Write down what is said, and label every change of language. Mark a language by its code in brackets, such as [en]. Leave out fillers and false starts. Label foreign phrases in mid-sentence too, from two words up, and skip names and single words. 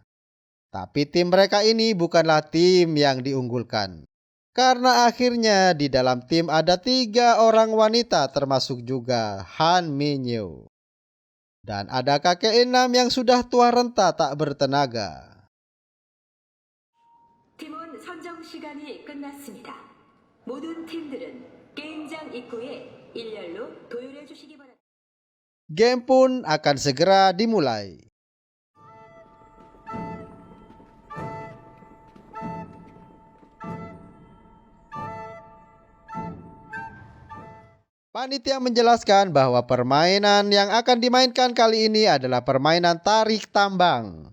[id] Tapi tim mereka ini bukanlah tim yang diunggulkan. Karena akhirnya di dalam tim ada 3 orang wanita termasuk juga Han Minyu. Dan ada kakek Ilnam yang sudah tua renta tak bertenaga. [ko] 팀원 선정 시간이 끝났습니다. 모든 팀들은 게임장 입구에 일렬로 도열해 주시기 바랍니다. [id] Game pun akan segera dimulai. Panitia menjelaskan bahwa permainan yang akan dimainkan kali ini adalah permainan tarik tambang.